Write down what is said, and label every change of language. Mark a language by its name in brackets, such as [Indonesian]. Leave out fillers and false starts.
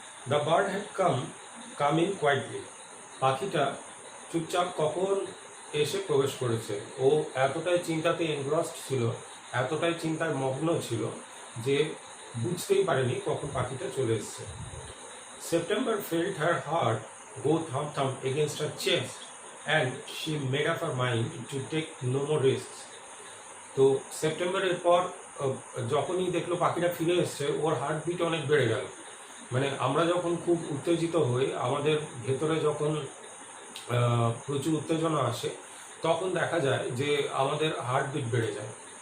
[English] The bird had come in quietly. [Bangla] পাখিটা চুপচাপ কখন এসে প্রবেশ করেছে। ও এতটাই চিন্তাতে এনগ্রসড ছিল, এতটাই চিন্তায় মগ্ন ছিল যে বুঝতেই পারেনি কখন পাখিটা চলে এসছে। [English] September felt her heart go thump thump against her chest and she made up her mind to take no more risks. [Bangla] তো সেপ্টেম্বরের পর যখনই দেখলো পাখিটা ফিরে এসছে, ওর হার্টবিট অনেক বেড়ে গেল। মানে আমরা যখন খুব উত্তেজিত হই, আমাদের ভেতরে যখন প্রচুর উত্তেজনা আসে, তখন দেখা যায় যে আমাদের হার্টবিট বেড়ে যায়।